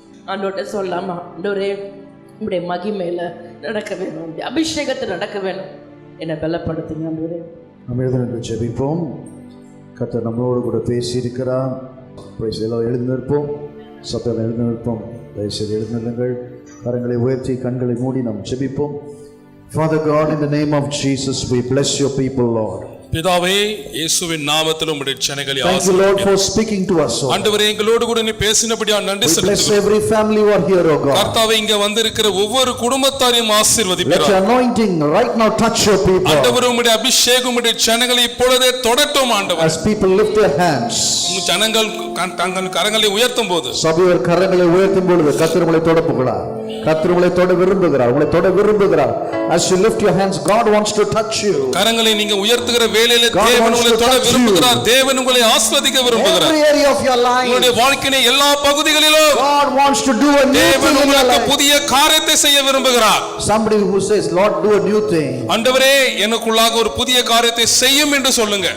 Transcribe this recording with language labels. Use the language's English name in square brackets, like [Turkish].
[Tamil] ஆண்டோட்ட சொல்லாமா, ஆண்டவரே உங்களுடைய மகிமையில நடக்க வேணும், அபிஷேகத்தை நடக்க வேணும், என்னை பலப்படுத்துங்க ஆண்டவரே. நம்ம எழுந்து ஜெபிப்போம். கர்த்தர் நம்மளோடு கூட பேசி இருக்கிறார். எல்லாம் எழுந்து நிற்போம். சத்தம் எழுந்து நிற்போம். தயவுசெய்து எழுந்து நில்லுங்கள். கரங்களை உயர்த்தி கண்களை மூடி நாம் ஜெபிப்போம். [English] Father God, in the name of Jesus, we bless your people, Lord. [Tamil] பிதாவே, இயேசுவின் நாமத்தில் உம்முடைய ஜனங்களை ஆசீர்வதிக்கிறோம். [English] Thank you, Lord, for speaking to us. [Tamil] ஆண்டவரே, எங்களோடு கூட நீ பேசினபடியால் நன்றி செலுத்துகிறோம். [English] Bless every family who are here, oh God. [Tamil] கர்த்தாவே, இங்க வந்திருக்கிற ஒவ்வொரு குடும்பத்தாரையும் ஆசீர்வதிப்பீராக. [English] Let your anointing right now touch your people. [Tamil] ஆண்டவரே, உம்முடைய அபிஷேகம் உம்முடைய ஜனங்களை இப்பொழுதே தொடட்டும் ஆண்டவரே. [English] As people lift their hands, [Tamil] ஜனங்கள் தங்கள் கரங்களை உயர்த்தும் போது, சபையோர் கரங்களை உயர்த்தும் பொழுது கர்த்தர் உங்களை தொட போகிறார். கர்த்தர் உங்களை தொட விரும்புகிறார். [English] As you lift your hands, God wants to touch you. [Tamil] கரங்களை நீங்க உயர்த்துகிற வேளையிலே தேவன் உங்களை தொட விரும்புகிறார். தேவன் உங்களை ஆசீர்வதிக்க விரும்புகிறார். [English] Every area of your life, [Tamil] உங்களுடைய வாழ்க்கையின் எல்லா பகுதிகளிலும் [English] God wants to do a new thing. [Tamil] தேவன் உங்களுக்கு புதிய காரியத்தை செய்ய விரும்புகிறார். [English] Somebody who says, Lord, do a new thing. [Tamil] ஆண்டவரே, எனக்குள்ளாக ஒரு புதிய காரியத்தை செய்யும் என்று சொல்லுங்க.